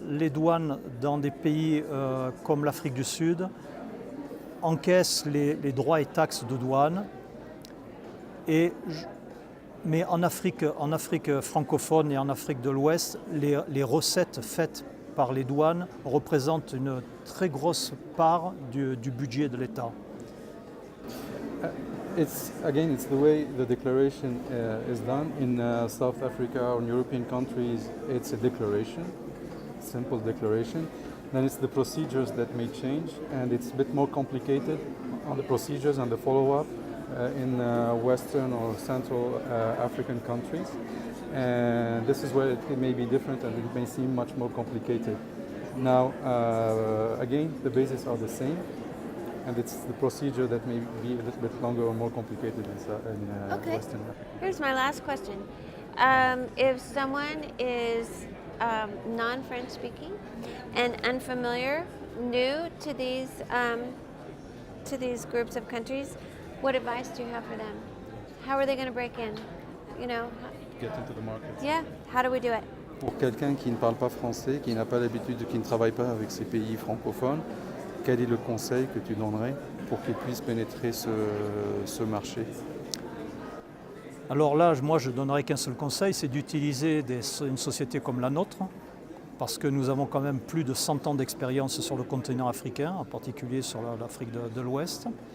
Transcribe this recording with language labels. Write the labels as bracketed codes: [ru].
[fr] Les douanes dans des pays comme l'Afrique du Sud encaissent les droits et taxes de douane. Mais en Afrique francophone et en Afrique de l'Ouest, les recettes faites par les douanes représentent une très grosse part du budget de l'État. [en] It's the way the declaration is done. In South Africa or in European countries, it's a declaration, simple declaration. Then it's the procedures that may change, and it's a bit more complicated on the procedures and the follow-up. In Western or Central African countries, and this is where it may be different and it may seem much more complicated. Now, again, the bases are the same, and it's the procedure that may be a little bit longer or more complicated in Western Africa. Here's my last question. If someone is non-French speaking and unfamiliar, new to these groups of countries, what advice do you have for them? How are they going to break in? You know? Get into the market. Yeah. How do we do it? [fr] Pour quelqu'un qui ne parle pas français, qui n'a pas l'habitude, qui ne travaille pas avec ces pays francophones, quel est le conseil que tu donnerais pour qu'ils puissent pénétrer ce marché? Alors là, moi, je donnerais qu'un seul conseil, c'est d'utiliser une société comme la nôtre, parce que nous avons quand même plus de 100 ans d'expérience sur le continent africain, en particulier sur l'Afrique de l'Ouest.